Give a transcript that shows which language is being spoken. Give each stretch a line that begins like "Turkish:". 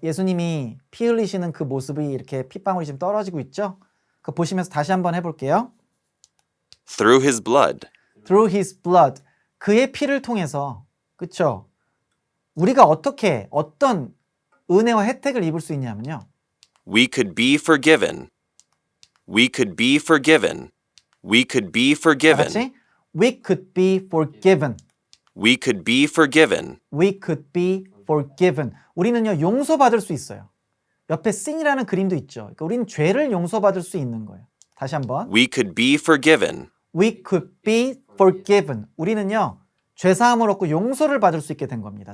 Korean: 예수님이 피 흘리시는 그 모습이 이렇게 핏방울이 지금 떨어지고 있죠? 그거 보시면서 다시 한번 해볼게요.
English: Through his blood. Through his blood.
Korean: 그의 피를 통해서, 그쵸? 우리가 어떻게, 어떤 은혜와 혜택을 입을 수 있냐면요.
English: We could be forgiven. We could be forgiven. We could be
Korean: 다
English: forgiven.
Korean: 같이
English: We could be forgiven. We could be forgiven. We could be forgiven.
Korean: 우리는요, 용서받을 수 있어요. 옆에 sin이라는 그림도 있죠. 그러니까 우리는 죄를 용서받을 수 있는 거예요. 다시 한번.
English: We could be forgiven. We could be forgiven.
Korean: 우리는요, 죄사함을 얻고 용서를 받을 수 있게 된 겁니다.